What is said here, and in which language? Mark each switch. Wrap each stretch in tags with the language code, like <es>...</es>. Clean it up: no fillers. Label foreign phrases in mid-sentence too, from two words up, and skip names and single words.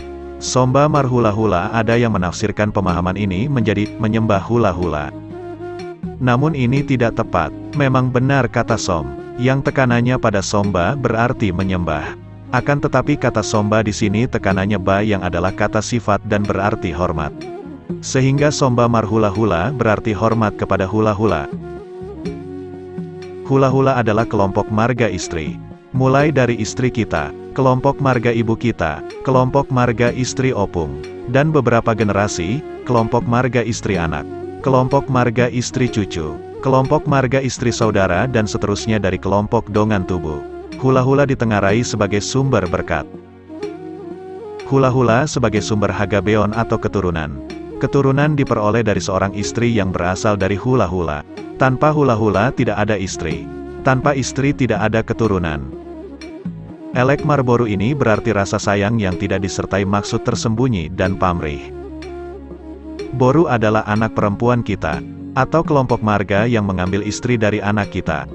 <bbc>Somba Marhula-hula,</bbc> <id>ada yang menafsirkan pemahaman ini menjadi menyembah hula-hula. Namun ini tidak tepat. Memang benar kata som, yang tekanannya pada somba berarti menyembah. Akan tetapi kata somba di sini tekanannya ba yang adalah kata sifat dan berarti hormat. Sehingga</id> <bbc>somba marhula-hula</bbc> <id>berarti hormat kepada hula-hula. Hula-hula adalah kelompok marga istri. Mulai dari istri kita, kelompok marga ibu kita, kelompok marga istri opung, dan beberapa generasi, kelompok marga istri anak, kelompok marga istri cucu, kelompok marga istri saudara dan seterusnya dari kelompok</id> <bbc>dongan tubuh.</bbc> <id>Hula-hula ditengarai sebagai sumber berkat. Hula-hula sebagai sumber hagabeon atau keturunan. Keturunan diperoleh dari seorang istri yang berasal dari hula-hula. Tanpa hula-hula tidak ada istri. Tanpa istri tidak ada keturunan.</id> <bbc>Elek Marboru</bbc> <id>ini berarti rasa sayang yang tidak disertai maksud tersembunyi dan pamrih. Boru adalah anak perempuan kita, atau kelompok marga yang mengambil istri dari anak kita.</id>